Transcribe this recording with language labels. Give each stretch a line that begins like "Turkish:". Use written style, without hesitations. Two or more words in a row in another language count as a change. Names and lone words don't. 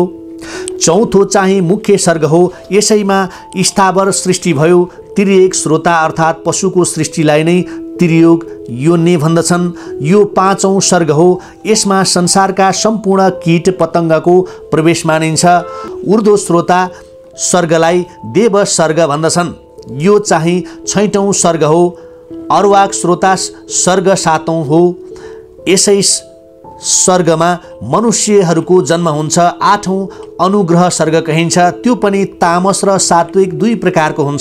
Nepali: चौथो चाहिँ मुख्य सर्ग हो, यसैमा स्थावर सृष्टि भयो। तिर्यक श्रोता अर्थात् पशुको सृष्टिलाई नै तिर्योग योनि भन्दछन्। यो पाँचौं सर्ग हो, यसमा संसारका सम्पूर्ण कीट पतङ्गको प्रवेश मानिन्छ। ऊर्ध्व श्रोता सर्गलाई देव सर्ग भन्दछन्। यो चाहिँ छैटौं सर्ग हो। अर्वाक श्रोता सर्ग सातौं हो। यसै सर्गमा मनुष्यहरूको जन्म हुन्छ। आठौं अनुग्रह सर्ग कहिन्छ, त्यो पनि तामस र सात्विक दुई प्रकारको हुन्छ।